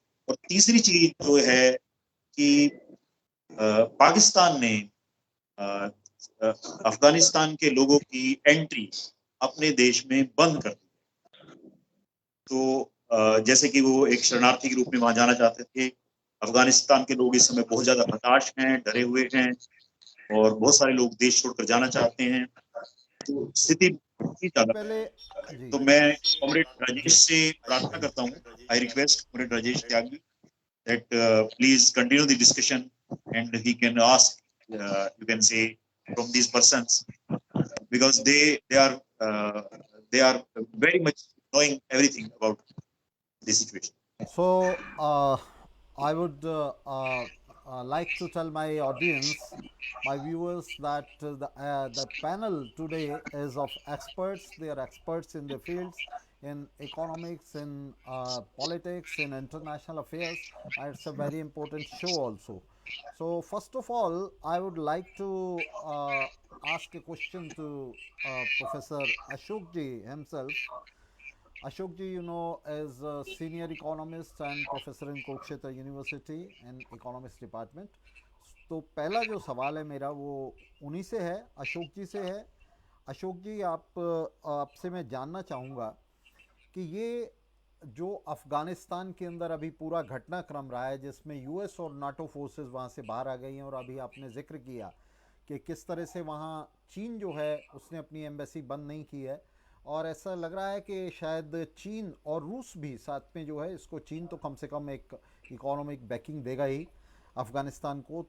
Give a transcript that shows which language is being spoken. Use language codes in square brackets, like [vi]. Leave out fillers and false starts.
[hi] और तीसरी चीज जो है कि पाकिस्तान ने अफगानिस्तान के लोगों की एंट्री अपने देश में बंद कर दी। तो जैसे कि वो एक शरणार्थी के रूप में वहां जाना चाहते थे। अफगानिस्तान के लोग इस समय बहुत ज्यादा हताश हैं, डरे हुए हैं, और बहुत सारे लोग देश छोड़कर जाना चाहते हैं। तो स्थिति पहले। जी। तो मैं कॉमरेड राजेश जी। से प्रार्थना करता हूँ, [en] I request comrade Rajesh Tyagi that please continue the discussion, and he can ask, you can say, from these persons, because they are they are very much knowing everything about the situation. So, I would like to tell my audience, my viewers, that the panel today is of experts. They are experts in their fields, in economics, in politics, in international affairs. And it's a very important show also. So, first of all, I would like to ask a question to Professor Ashok ji himself. Ashok ji, is a senior economist and professor in Kurukshetra University in economics department. [hi] तो पहला जो सवाल है मेरा वो उन्हीं से है, अशोक जी से है. अशोक जी, आपसे मैं जानना चाहूँगा कि ये जो अफ़गानिस्तान के अंदर अभी पूरा घटनाक्रम रहा है, जिसमें यूएस और नाटो फोर्सेस वहाँ से बाहर आ गई हैं, और अभी आपने जिक्र किया कि किस तरह से वहाँ चीन जो है उसने अपनी एम्बेसी बंद नहीं की है, और ऐसा लग रहा है कि शायद चीन और रूस भी साथ में जो है, इसको चीन तो कम से कम एक इकोनॉमिक बैकिंग देगा ही अफ़गानिस्तान को.